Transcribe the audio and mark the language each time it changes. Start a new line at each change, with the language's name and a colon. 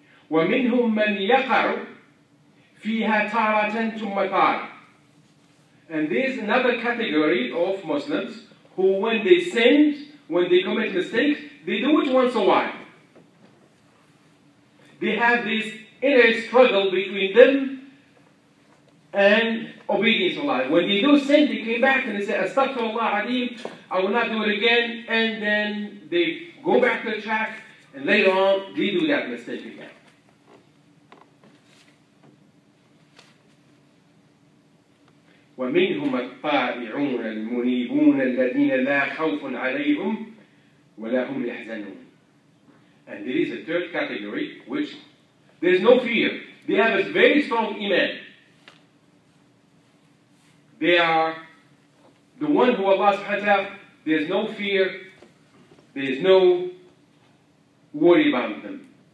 Arabic: ومنهم من يقع فيها تارة ثم تارة.
English: And there's another category of Muslims who, when they sin, when they commit mistakes, they do it once a while. They have this inner struggle between them and obedience to Allah. When they do sin, they came back and they say, Astaghfirullah Adim, I will not do it again. And then they go back to the track, and later on, they do that mistake again.
Arabic: ومنهم الطائعون المنيبون الذين لا خوف عليهم ولا هم يحزنون.
English: And there is a third category, which there is no fear. They have a very strong iman. They are the one who Allah subhanahu wa ta'ala, there is no fear, there is no worry about them.